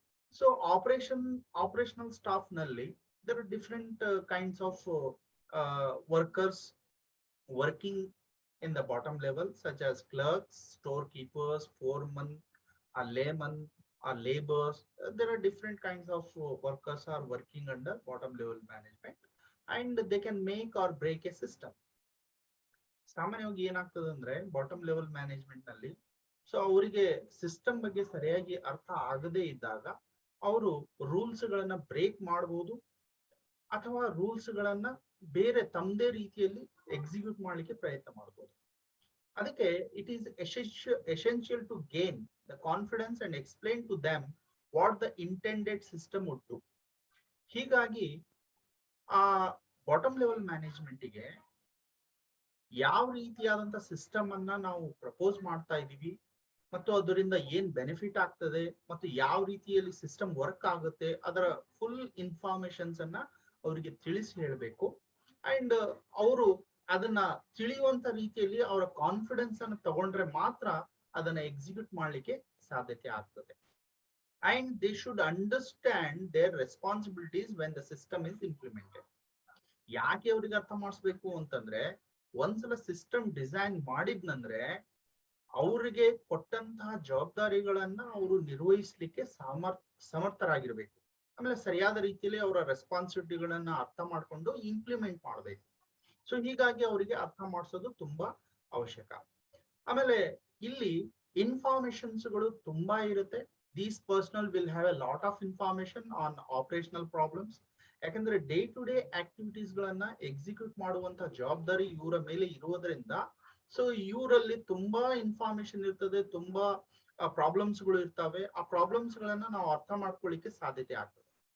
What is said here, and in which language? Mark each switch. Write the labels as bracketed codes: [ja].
[en] So operational staff nalli there are different kinds of workers working in the bottom level, such as clerks, storekeepers, foremen, a layman, or laborers. There are different kinds of workers are working under bottom level management and they can make or break a system. [kn] ಸಾಮಾನ್ಯವಾಗಿ ಏನಾಗ್ತದೆ ಅಂದ್ರೆ bottom level management ನಲ್ಲಿ so ಅವರಿಗೆ system ಬಗ್ಗೆ ಸರಿಯಾಗಿ ಅರ್ಥ ಆಗದೇ ಇದ್ದಾಗ ಅವರು ರೂಲ್ಸ್ ಗಳನ್ನ ಬ್ರೇಕ್ ಮಾಡಬಹುದು ಅಥವಾ ರೂಲ್ಸ್ ಗಳನ್ನ ಬೇರೆ ತಮ್ಮದೇ ರೀತಿಯಲ್ಲಿ ಎಕ್ಸಿಕ್ಯೂಟ್ ಮಾಡ್ಲಿಕ್ಕೆ ಪ್ರಯತ್ನ ಮಾಡಬಹುದು. [en] ಅದಕ್ಕೆ it is essential to gain the confidence and explain to them what the intended system would do. [kn] ಹೀಗಾಗಿ ಆ ಬಾಟಮ್ ಲೆವೆಲ್ ಮ್ಯಾನೇಜ್ಮೆಂಟ್ಗೆ ಯಾವ ರೀತಿಯಾದಂತ ಸಿಸ್ಟಮ್ ಅನ್ನ ನಾವು ಪ್ರಪೋಸ್ ಮಾಡ್ತಾ ಇದೀವಿ ಮತ್ತು ಅದರಿಂದ ಏನ್ ಬೆನಿಫಿಟ್ ಆಗ್ತದೆ ಮತ್ತು ಯಾವ ರೀತಿಯಲ್ಲಿ ಸಿಸ್ಟಮ್ ವರ್ಕ್ ಆಗುತ್ತೆ ಅದರ ಫುಲ್ ಇನ್ಫಾರ್ಮೇಶನ್ಸ್ ಅನ್ನ ಅವರಿಗೆ ತಿಳಿಸಿ ಹೇಳಬೇಕು. ಅಂಡ್ ಅವರು ಅದನ್ನ ತಿಳಿಯುವಂತ ರೀತಿಯಲ್ಲಿ ಅವರ ಕಾನ್ಫಿಡೆನ್ಸ್ ಅನ್ನು ತಗೊಂಡ್ರೆ ಮಾತ್ರ ಅದನ್ನ ಎಕ್ಸಿಕ್ಯೂಟ್ ಮಾಡ್ಲಿಕ್ಕೆ ಸಾಧ್ಯತೆ ಆಗ್ತದೆ. [en] And they should understand their responsibilities when the system is implemented. [kn] ಯಾಕೆ ಅವ್ರಿಗೆ ಅರ್ಥ ಮಾಡಿಸ್ಬೇಕು ಅಂತಂದ್ರೆ ಒಂದ್ಸಲ ಸಿಸ್ಟಮ್ ಡಿಸೈನ್ ಮಾಡಿದ್ನಂದ್ರೆ ಅವರಿಗೆ ಕೊಟ್ಟಂತಹ ಜವಾಬ್ದಾರಿಗಳನ್ನ ಅವರು ನಿರ್ವಹಿಸ್ಲಿಕ್ಕೆ ಸಮರ್ಥರಾಗಿರ್ಬೇಕು. ಆಮೇಲೆ ಸರಿಯಾದ ರೀತಿಯಲ್ಲಿ ಅವರ ರೆಸ್ಪಾನ್ಸಿಬಿಲಿಟಿಗಳನ್ನ ಅರ್ಥ ಮಾಡ್ಕೊಂಡು ಇಂಪ್ಲಿಮೆಂಟ್ ಮಾಡಬೇಕು. ಸೊ ಹೀಗಾಗಿ ಅವರಿಗೆ ಅರ್ಥ ಮಾಡಿಸೋದು ತುಂಬಾ ಅವಶ್ಯಕ. ಆಮೇಲೆ ಇಲ್ಲಿ ಇನ್ಫಾರ್ಮೇಶನ್ಸ್ಗಳು ತುಂಬಾ ಇರುತ್ತೆ. [en] These personnel will have a lot of information on operational problems [kn] ಯಾಕಂದ್ರೆ ಡೇ ಟು ಡೇ ಆಕ್ಟಿವಿಟೀಸ್ ಗಳನ್ನ ಎಕ್ಸಿಕ್ಯೂಟ್ ಮಾಡುವಂತ ಜವಾಬ್ದಾರಿ ಇವರ ಮೇಲೆ ಇರುವುದರಿಂದ ಸೊ ಇವರಲ್ಲಿ ತುಂಬಾ ಇನ್ಫಾರ್ಮೇಶನ್ ಇರ್ತದೆ, ತುಂಬಾ ಪ್ರಾಬ್ಲಮ್ಸ್ ಗಳು ಇರ್ತವೆ. ಆ ಪ್ರಾಬ್ಲಮ್ಸ್ ಗಳನ್ನ ನಾವು ಅರ್ಥ ಮಾಡ್ಕೊಳ್ಳಿಕ್ಕೆ ಸಾಧ್ಯತೆ ಆಗ್ತದೆ.